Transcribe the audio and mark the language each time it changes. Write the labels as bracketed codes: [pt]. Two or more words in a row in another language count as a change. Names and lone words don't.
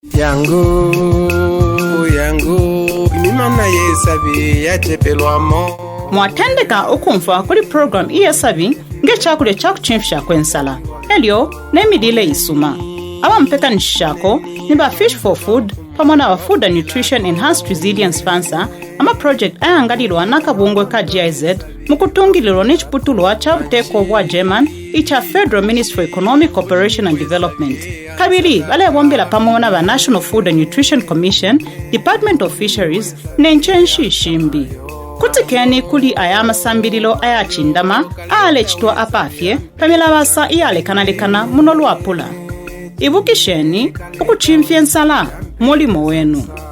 [bem] yangu imimana yesabi yachepelwamo mwatendeka okumva kuri program iyesabi ngechakulya chakuchimfisha kwensala elyo nemidile isuma abampekanisishako niba Fish for Food pamona wa Food and Nutrition Enhanced Resilience Fansa ama project ayangalilwa nakabungwe ka GIZ mukutungililwa nechiputulwa cha buteko bwa German icha Federal Ministry for Economic Cooperation and Development. Kabili bale bombela pamona ba National Food and Nutrition Commission, Department of Fisheries, nenchenshi shimbi. Kutikeni kuli ayama sambililo ayachindama alechitwa apafye pamela basa iyalekanalekana muno Luapula. Ibukisheni ukuchimfye nsala mulimo wenu.